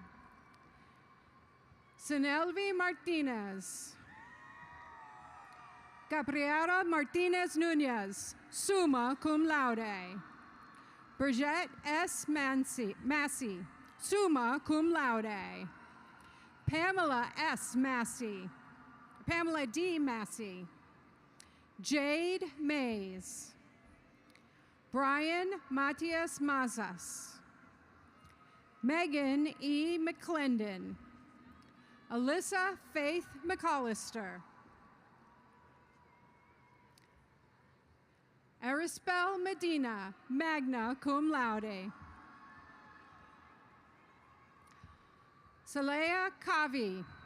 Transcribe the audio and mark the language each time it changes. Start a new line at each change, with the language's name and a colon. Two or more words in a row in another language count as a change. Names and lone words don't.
English: Sinelvi Martinez. Gabriela Martinez Nunez,
Latin: summa cum laude.
English: Bridget S. Massey,
Latin: summa cum laude.
English: Pamela S. Massey. Pamela D. Massey. Jade Mays. Brian Matias Mazas. Megan E. McClendon. Alyssa Faith McAllister. Arispel Medina,
Latin: magna cum laude.
English: Salea Kavi.